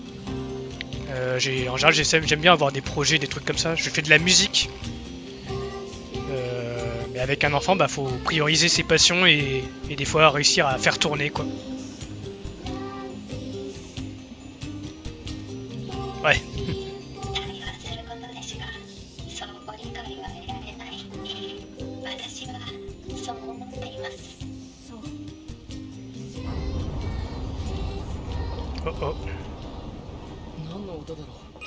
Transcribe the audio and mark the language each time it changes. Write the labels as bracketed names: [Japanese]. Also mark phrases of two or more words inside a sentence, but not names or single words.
[French] En général, j'aime bien avoir des projets, des trucs comme ça. Je fais de la musique. Mais avec un enfant, bah, faut prioriser ses passions et des fois réussir à faire tourner, quoi. Ouais. [Japanese] 対話することですが、そうご理解は得られない。私はそう思っています。そう Oh oh. 何の音だろう。